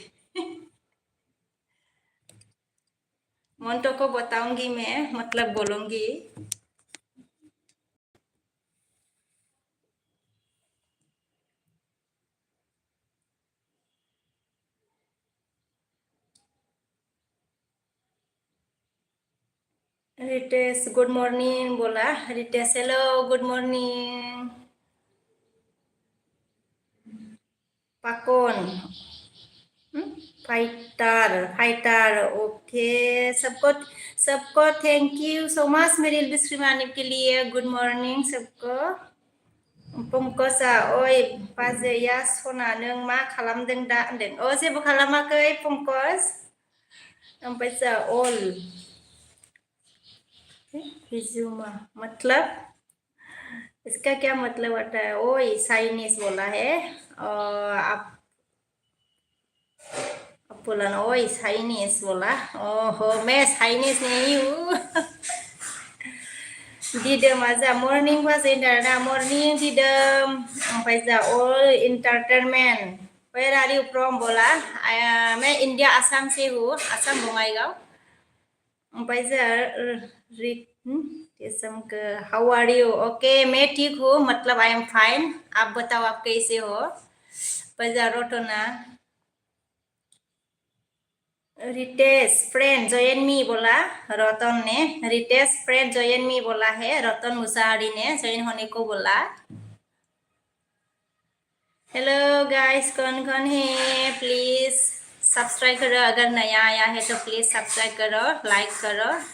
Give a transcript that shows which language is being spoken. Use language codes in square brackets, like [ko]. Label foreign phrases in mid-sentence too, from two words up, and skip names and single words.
[hi] मोन्टो को बताऊंगी मैं मतलब बोलूंगी रितेश [en] good morning [hi] बोला रितेश [en] hello good morning [hi] पाकोन फाइटर फाइटर ओके सबको सबको [en] thank you so much [hi] मेरी रिल्स आने के लिए [en] good morning [hi] सबको पंकजा [brx] ओइ बाजैया सना नों मा खालामदों दा होनदों अ जेबो खालामाखै पंकज ओमफ्राय जा अल [hi] हिजुमा मतलब इसका क्या मतलब होता है ओए चाइनीज बोला है आप बोला ना ओए चाइनीज बोला ओहो मैं चाइनीज नहीं हूँ [brx] दिदोम जा मर्निं बाजै ना मर्निं दिदोम ओमफ्राय जा अल [hi] इंटरटेनमेंट [en] where are you from [hi] बोला मैं इंडिया आसाम से हूँ आसाम बङाइगाव [brx] ओमफ्राय जा [en] how are you ok [hi] मैं ठीक हूँ मतलब [en] I am fine [hi] आप बताओ आप कैसे हो ओमफ्राय रटना रितेश [en] friend join me [hi] बोला रतन ने रितेश [en] friend join me [hi] बोला है रतन मुसाहारी ने जॉइन होने को बोला [en] hello guys [hi] कौन है [en] please subscribe [hi] करो अगर नया आया है तो [en] please subscribe [hi] करो लाइक करो